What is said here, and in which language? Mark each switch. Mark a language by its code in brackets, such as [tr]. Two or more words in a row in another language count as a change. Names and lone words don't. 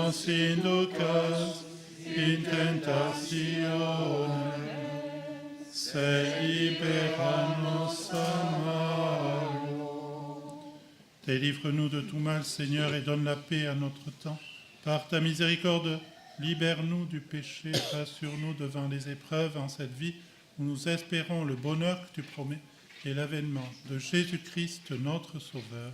[la] inducas in tentazione, sed libera-nos a malo. [fr] Délivre-nous de tout mal, Seigneur, et donne la paix à notre temps. Par ta miséricorde, libère-nous du péché, rassure-nous devant les épreuves en cette vie où nous espérons le bonheur que tu promets et l'avènement de Jésus-Christ, notre Sauveur.